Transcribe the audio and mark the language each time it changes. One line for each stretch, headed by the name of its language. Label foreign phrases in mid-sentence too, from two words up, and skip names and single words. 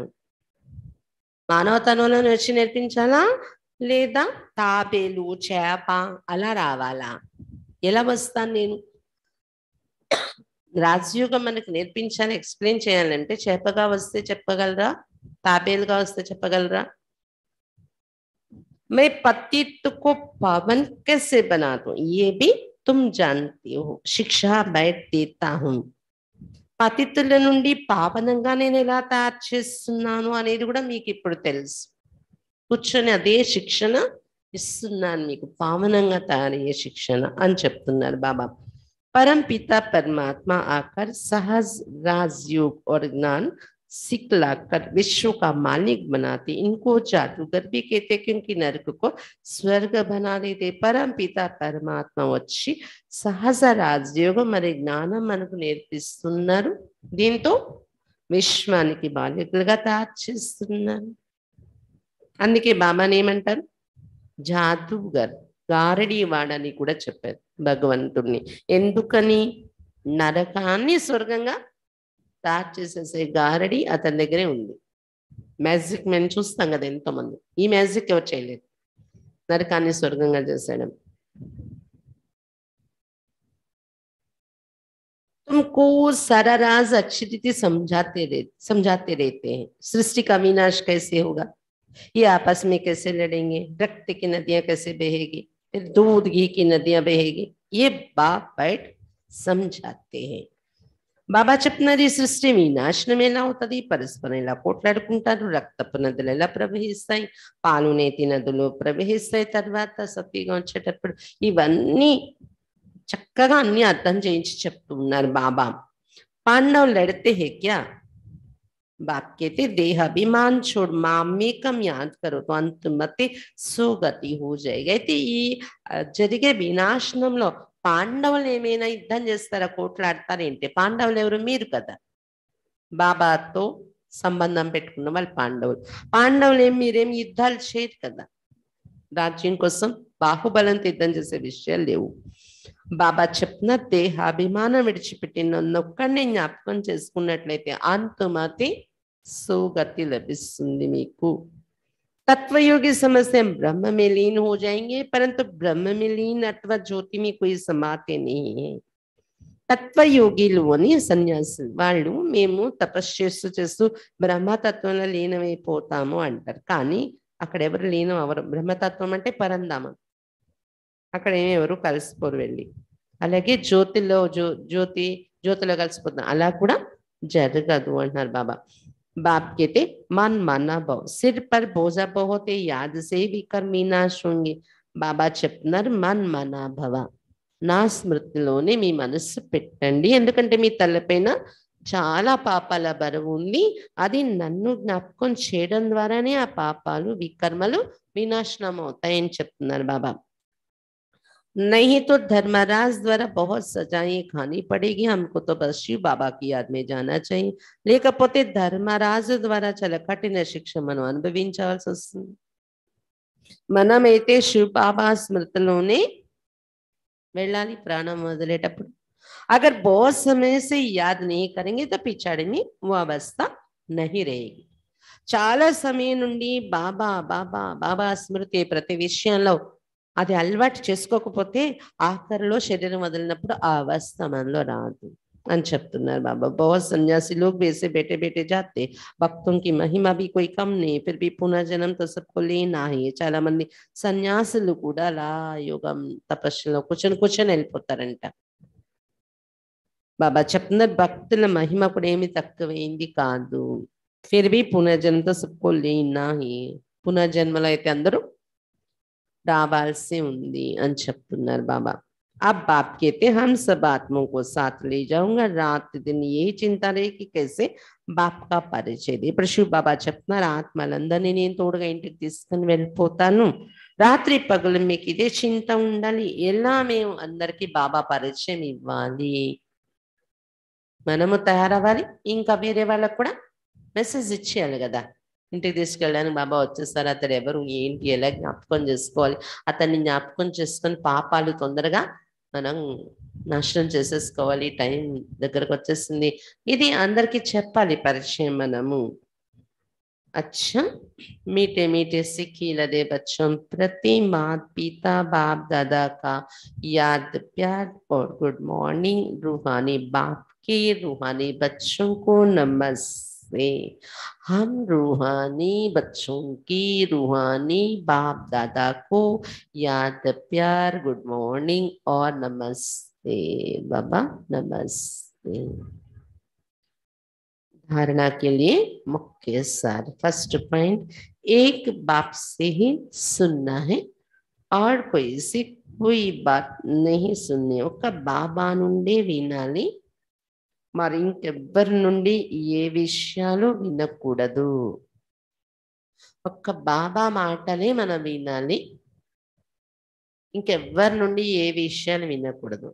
Telugu: మానవతనువులను వచ్చి నేర్పించాలా లేదా తాబేలు చేప అలా రావాలా? ఎలా వస్తాను నేను? రాజయోగం మనకు నేర్పించాలి, ఎక్స్ప్లెయిన్ చేయాలంటే చేపగా వస్తే చెప్పగలరా, తాబేలుగా వస్తే చెప్పగలరా?
Hindi: मैं पतित को पावन कैसे बना दूं ये भी तुम जानती हो, शिक्षा बैठ देता हूं।
Telugu: పతితుల నుండి పావనంగా నేను ఎలా తయారు చేస్తున్నాను అనేది కూడా మీకు ఇప్పుడు తెలుసు. కూర్చొని అదే శిక్షణ ఇస్తున్నాను మీకు, పావనంగా తయారయ్యే శిక్షణ అని చెప్తున్నారు బాబా।
Hindi: परम पिता परमात्मा आकर सहज राजयोग और ज्ञान सिखलाकर विश्व का मालिक बनाते। इनको जादूगर भी कहते क्योंकि नरक को स्वर्ग बना देते। परम पिता परमात्मा
Telugu: వచ్చి సహజ రాజయోగం మరి జ్ఞానం మనకు నేర్పిస్తున్నారు, దీంతో విశ్వానికి బాలికలుగా తయారు చేస్తున్నారు। అందుకే బాబాని ఏమంటారు? జాదూగర్, గారడీ వాడని కూడా చెప్పారు భగవంతుడిని. ఎందుకని? నరకాన్ని స్వర్గంగా తయారు చేసేసే గారడి అతని దగ్గరే ఉంది. మ్యాజిక్ మేము చూస్తాం కదా ఎంతోమంది, ఈ మ్యాజిక్ ఎవరు చేయలేదు, నరకాన్ని స్వర్గంగా చేసేయడం।
Hindi: तुमको सारा राज अच्छी रीति समझाते रहते हैं। सृष्टि का विनाश कैसे होगा, ये आपस में कैसे लड़ेंगे, रक्त की नदियां कैसे बहेगी, फिर दूध घी की नदियां बहेगी, ये बाप बैठ समझाते हैं।
Telugu: బాబా చెప్తున్నారు, ఈ సృష్టి వినాశనం ఎలా అవుతుంది, పరస్పరం ఎలా పోట్లాడుకుంటారు, రక్తపు నదులు ఎలా ప్రవహిస్తాయి, పాలు నేతి నదులు ప్రవహిస్తాయి, తర్వాత సత్యంగా వచ్చేటప్పుడు ఇవన్నీ చక్కగా అన్ని అర్థం చేయించి చెప్తున్నారు బాబా।
Hindi: పాండవులు లड़ते हैं क्या? बाप कहते देह अभिमान छोड़ मामेकम याद करो तो अंतमते सुगति हो जाएगी।
Telugu: అయితే ఈ జరిగే వినాశనంలో పాండవులు ఏమైనా యుద్ధం చేస్తారా, కోట్లాడతారేంటి? పాండవులు ఎవరు? మీరు కదా, బాబాతో సంబంధం పెట్టుకున్న వాళ్ళు పాండవులు. పాండవులు మీరేం యుద్ధాలు చేయరు కదా, రాజ్యం కోసం బాహుబలంతో యుద్ధం చేసే విషయాలు లేవు। బాబా చెప్తున్న దేహాభిమానం విడిచిపెట్టి నన్నొక్కడిని జ్ఞాపకం చేసుకున్నట్లయితే అంతుమతి సుగతి లభిస్తుంది మీకు।
Hindi: तत्वयोगी समझते हम ब्रह्म में लीन हो जाएंगे, परंतु ब्रह्म में लीन अथवा ज्योति में कोई समाते नहीं है।
Telugu: తత్వయోగిలు అని సన్యాసులు, వాళ్ళు మేము తపస్సు చేస్తూ చేస్తూ బ్రహ్మతత్వంలో లీనమైపోతాము అంటారు, కానీ అక్కడ ఎవరు లీనం అవరు। బ్రహ్మతత్వం అంటే పరంధామం, అక్కడ ఎవరు కలిసిపోరు వెళ్ళి। అలాగే జ్యోతిలో జ్యోతిలో కలిసిపోతాం, అలా కూడా జరగదు అంటున్నారు బాబా.
Hindi: बाप कहते मन माना भव सिर पर बोझा बहुत है याद से विकर्म विनाश होंगे.
Telugu: బాబా చెప్తున్నారు
Sanskrit: मन मना भव,
Telugu: నా స్మృతిలోనే మీ మనస్సు పెట్టండి, ఎందుకంటే మీ తలపైన చాలా పాపాల బరువు ఉంది. అది నన్ను జ్ఞాపకం చేయడం ద్వారానే ఆ పాపాలు వికర్మలు వినాశనం అవుతాయని చెప్తున్నారు బాబా.
Hindi: नहीं तो धर्मराज द्वारा बहुत सजाएं खानी पड़ेगी, हमको तो बस शिव बाबा की याद में जाना चाहिए.
Telugu: లేకపోతే ధర్మరాజు ద్వారా చాలా కఠిన శిక్ష మనం అనుభవించాల్సి వస్తుంది. మనమైతే శివ్ బాబా స్మృతిలోనే వెళ్ళాలి ప్రాణం వదిలేటప్పుడు.
Hindi: अगर बहुत समय से याद नहीं करेंगे तो पिछाड़ी में वो अवस्था नहीं रहेगी.
Telugu: చాలా సమయం నుండి బాబా బాబా బాబా స్మృతి ప్రతి విషయంలో అది అలవాటు చేసుకోకపోతే ఆఖరిలో శరీరం వదిలినప్పుడు ఆ అవస్థ మనలో రాదు అని చెప్తున్నారు బాబా.
Hindi: बहुत सन्यासी लोग भी ऐसे बैठे बैठे जाते, भक्तों की महिमा भी कोई कम नहीं, फिर भी पुनर्जन्म तो सबको लेना ही.
Telugu: చాలా మంది సన్యాసులు కూడా అలా యోగం తపస్సులో కూర్చొని వెళ్ళిపోతారంట. బాబా చెప్తున్నారు భక్తుల మహిమ కూడా ఏమి తక్కువైంది కాదు.
Hindi: ఫిర్ भी पुनर्जन्म तो सबको लेना ही,
Telugu: పునర్జన్మలో అయితే అందరూ రావాల్సి ఉంది అని చెప్తున్నారు బాబా.
Hindi: अब बाप कहते हम सब आत्माओं को साथ ले जाऊंगा, रात दिन यही चिंता रहे कि कैसे बाप का परिचय दे.
Telugu: ఇప్పుడు శివ బాబా చెప్తున్నారు ఆత్మలందరినీ నేను తోడుగా ఇంటికి తీసుకుని వెళ్ళిపోతాను, రాత్రి పగలు మీకు ఇదే చింత ఉండాలి, ఎలా మేము అందరికీ బాబా పరిచయం ఇవ్వాలి, మనము తయారవ్వాలి, ఇంకా వేరే వాళ్ళకు కూడా మెసేజ్ ఇచ్చేయాలి కదా. ఇంటికి తీసుకెళ్ళడానికి బాబా వచ్చేస్తారు, అతడు ఎవరు ఏంటి ఎలా జ్ఞాపకం చేసుకోవాలి, అతన్ని జ్ఞాపకం చేసుకొని పాపాలు తొందరగా మనం నాశనం చేసేసుకోవాలి, టైం దగ్గరకు వచ్చేస్తుంది, ఇది అందరికీ చెప్పాలి పరిచయం మనము.
Hindi: अच्छा मीठे मीठे सिक्की लदे बच्चों प्रति माता पिता बाप दादा का याद प्यार और
English: good morning.
Hindi: रूहानी बाप के रूहानी बच्चों को नमस्ते. हम रूहानी बच्चों की रूहानी बाप दादा को याद प्यार
English: good morning
Hindi: और नमस्ते. बाबा नमस्ते. धारणा के लिए मुख्य सार.
English: first point,
Hindi: एक बाप से ही सुनना है और कोई से कोई बात नहीं सुननी.
Telugu: ఒక బాబా నుండి వినాలి, మరి ఇంకెవ్వరి నుండి ఏ విషయాలు వినకూడదు. ఒక్క బాబా మాటలే మనం వినాలి, ఇంకెవ్వరి నుండి ఏ విషయాలు వినకూడదు.